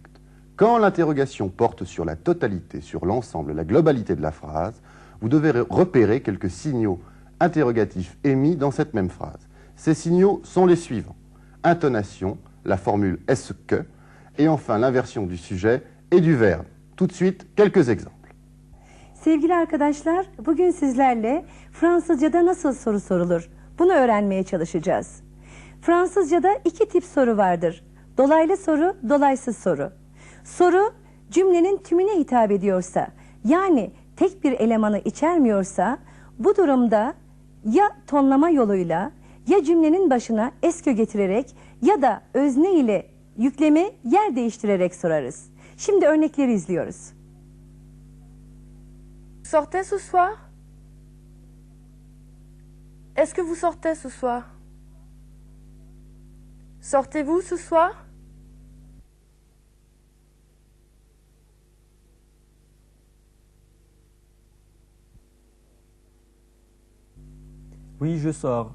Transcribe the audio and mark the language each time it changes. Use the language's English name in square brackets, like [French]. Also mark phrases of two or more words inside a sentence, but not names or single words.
[French] Quand l'interrogation porte sur la totalité, sur l'ensemble, la globalité de la phrase, vous devez repérer quelques signaux interrogatifs émis dans cette même phrase. Ces signaux sont les suivants. Intonation, la formule « est-ce que » et enfin l'inversion du sujet et du verbe. Tout de suite, quelques exemples. [Turkish] Sevgili arkadaşlar, bugün sizlerle Fransızca'da nasıl soru sorulur? Bunu öğrenmeye çalışacağız. Fransızca'da 2 tip soru vardır. Dolaylı soru, dolaysız soru. Soru, cümlenin tümüne hitap ediyorsa, yani tek bir elemanı içermiyorsa, bu durumda ya tonlama yoluyla, ya cümlenin başına eskö getirerek ya da özne ile yüklemi yer değiştirerek sorarız. Şimdi örnekleri izliyoruz. [French] Sortez ce soir? Est-ce que vous sortez ce soir? Sortez-vous ce soir? Oui, je sors.